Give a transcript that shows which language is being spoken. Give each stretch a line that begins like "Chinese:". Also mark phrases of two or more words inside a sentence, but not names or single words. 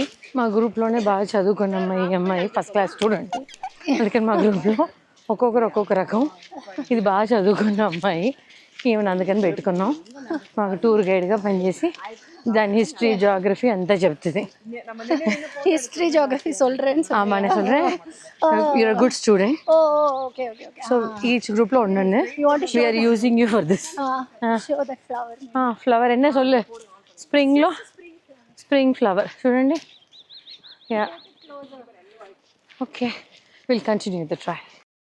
Telugu: మా గ్రూప్లోనే బాగా చదువుకున్న ఈ అమ్మాయి
English: first class student.
Telugu: అందుకని మా గ్రూప్లో ఒక్కొక్కరు ఒక్కొక్క రకం. ఇది బాగా చదువుకున్న అమ్మాయి, ఈవెన్ అందుకని పెట్టుకున్నాం. మాకు
English: tour guideగా
Telugu: పనిచేసి దాని
English: history geography
Telugu: అంతా చెప్తుంది.
English: History, geography
Tamil: சொல்றேன். ஆமாம் நான் சொல்கிறேன்.
English: You're a good student. Okay. So each groupలో ఉండండి. We are using you for this. Show the flower.
Tamil: ఫ్లవర్ என்ன சொல்லு,
Telugu: స్ప్రింగ్లో
English: spring flower
Telugu: చూడండి.
English: ya okay will continue the trial.